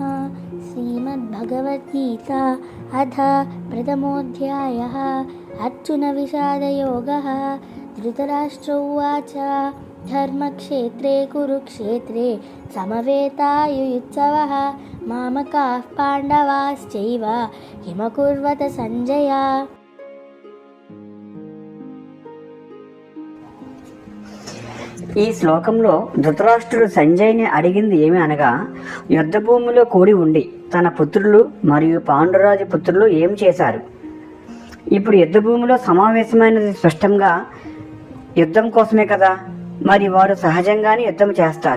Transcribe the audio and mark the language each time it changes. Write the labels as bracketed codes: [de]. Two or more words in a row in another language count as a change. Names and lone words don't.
[sa] श्रीमद्भगवद्गीता अथ प्रथमोऽध्यायः। अर्जुनविषादयोगः। धृतराष्ट्र उवाच धर्मक्षेत्रे कुरुक्षेत्रे समवेतायुयुत्सवः मामकाः पाण्डवाश्चैव किमकुर्वत सञ्जय। [te] ఈ శ్లోకంలో ధృతరాష్ట్రుడు సంజయ్ని అడిగింది ఏమి అనగా, యుద్ధభూమిలో కూడి ఉండి తన పుత్రులు మరియు పాండురాజు పుత్రులు ఏం చేశారు? ఇప్పుడు యుద్ధభూమిలో సమావేశమైనది స్పష్టంగా యుద్ధం కోసమే కదా, మరి వారు సహజంగానే యుద్ధం చేస్తారు.